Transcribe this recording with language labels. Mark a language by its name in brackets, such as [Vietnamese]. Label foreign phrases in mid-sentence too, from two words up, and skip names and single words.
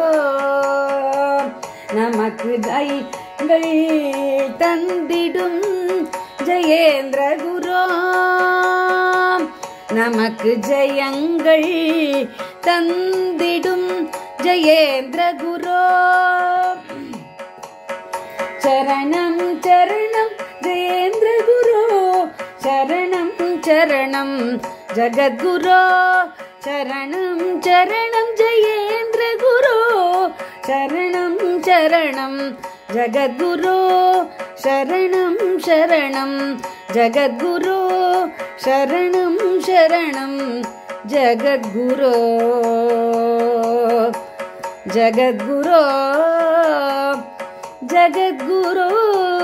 [Tamil] நமக்கு ஜெயங்கள் தந்திடும் ஜெயேந்திர குரோ நமக்கு ஜெயங்கள் தந்திடும் ஜெயேந்திர குரோ சரணம் சரணம் ஜெயேந்திர குரோ சரணம் [Sanskrit] சரணம் जगद्गुरो शरणं शरणं जयेन्द्र गुरो शरणं शरणं जगद्गुरो शरणं शरणं जगद्गुरो शरणं शरणं जगद्गुरो जगद्गुरो जगद्गुरो